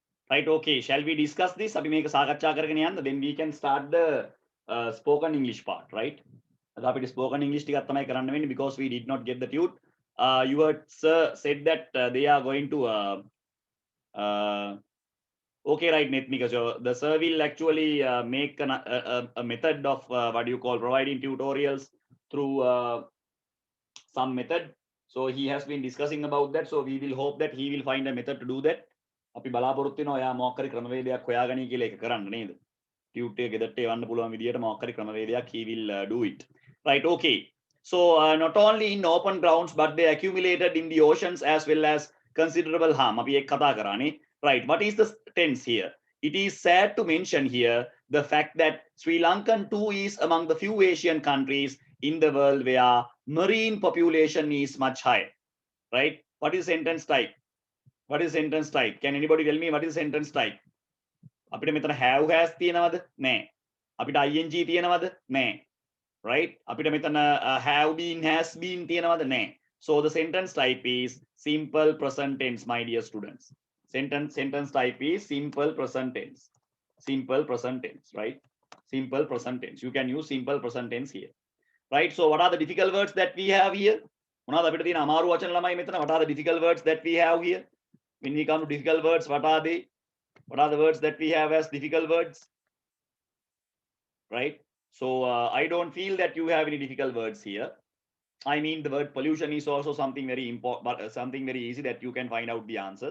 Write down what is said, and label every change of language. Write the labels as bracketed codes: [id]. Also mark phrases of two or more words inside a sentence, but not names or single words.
[en] Right, okay, shall we discuss this? [si] අපි මේක සාකච්ඡා කරගෙන යන්න, [en] then we can start the spoken English part, right? [si] අද අපිට [en] spoken English [si] ටිකක් තමයි කරන්න වෙන්නේ [en] because we did not get the tute. Your sir said that they are going to okay, right, Nitmika. So the sir will actually make a method of what do you call providing tutorials through some method. So he has been discussing about that. So we will hope that he will find a method to do that. [si] අපි බලාපොරොත්තු වෙනවා එයා මොකක් හරි ක්‍රමවේදයක් හොයාගනි කියලා ඒක කරන්න නේද? ටියුට් එක ගෙදරට එවන්න පුළුවන් විදියට මොකක් හරි ක්‍රමවේදයක් [en] he will do it. Right, okay. So not only in open grounds but they accumulated in the oceans as well as considerable harm. [si] අපි ඒක කතා කරානේ. [en] Right, what is the tense here? It is sad to mention here the fact that Sri Lankan too is among the few Asian countries in the world where marine population is much higher. Right, what is sentence type? What is sentence type? Can anybody tell me what is sentence type? [si] අපිට මෙතන [en] have has [si] තියෙනවද? නෑ. අපිට ing තියෙනවද? නෑ. Right? අපිට මෙතන [en] have been, has been [si] තියෙනවද? නෑ. [en] So the sentence type is simple present tense, my dear students. Sentence type is simple present tense. Simple present tense, right? Simple present tense. You can use simple present tense here. Right? So what are the difficult words that we have here? [si] මොනවද අපිට තියෙන අමාරු වචන ළමයි මෙතන? [en] What are the difficult words that we have here? When we come to difficult words, what are they? What are the words that we have as difficult words? Right? So I don't feel that you have any difficult words here. I mean, the word pollution is also something very important, but something very easy that you can find out the answers.